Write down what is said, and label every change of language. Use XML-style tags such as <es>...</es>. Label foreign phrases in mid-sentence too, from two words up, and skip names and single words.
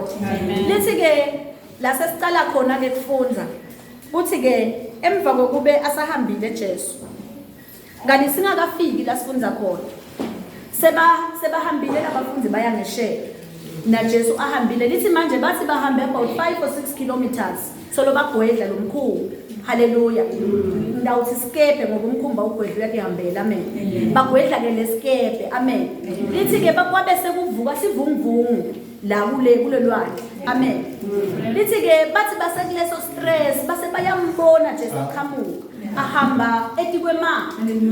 <ss>Lithi-ke la sesicala khona-ke kufunda kuthi-ke emva kokube asahambile Jesu ngani singakafiki la sifundza khona sebahambile abafundi baya ngesheya na Jesu ahambile. Lithi manje bathi bahambe</ss> <en>about 5 or 6 kilometers</en> <ss>solo bagwedla lo mkhumbi. Haleluya. Ndawuthi sikepe ngoba umkhumba ugwedla uyakihambela. Amen. Bagwedla-ke lesikepe. Amen. Lithi-ke bakwabe sekuvuka sivunguvungu la kulelwandle. Amen. Lithi-ke bathi basekuleso stress base bayambona Jesu aqhamuka ahamba etikwemanzi.</ss>